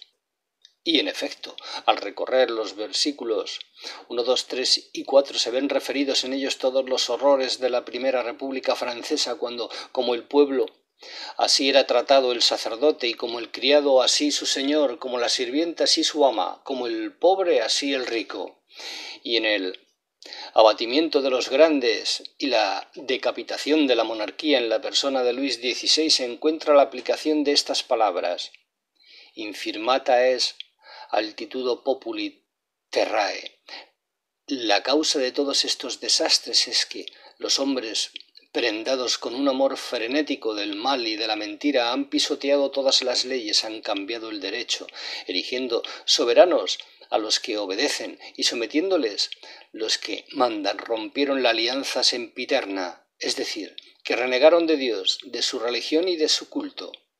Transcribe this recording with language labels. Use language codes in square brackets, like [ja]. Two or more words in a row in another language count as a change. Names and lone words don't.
[es] Y en efecto, al recorrer los versículos 1, 2, 3 y 4 se ven referidos en ellos todos los horrores de la Primera República Francesa, cuando, como el pueblo, así era tratado el sacerdote, y como el criado, así su señor, como la sirvienta, así su ama, como el pobre, así el rico. Y en el abatimiento de los grandes y la decapitación de la monarquía en la persona de Luis XVI se encuentra la aplicación de estas palabras: [la] infirmata es altitudo populi terrae. [es] La causa de todos estos desastres es que los hombres, prendados con un amor frenético del mal y de la mentira, han pisoteado todas las leyes, han cambiado el derecho, erigiendo soberanos a los que obedecen y sometiéndoles los que mandan, rompieron la alianza sempiterna, es decir, que renegaron de Dios, de su religión y de su culto.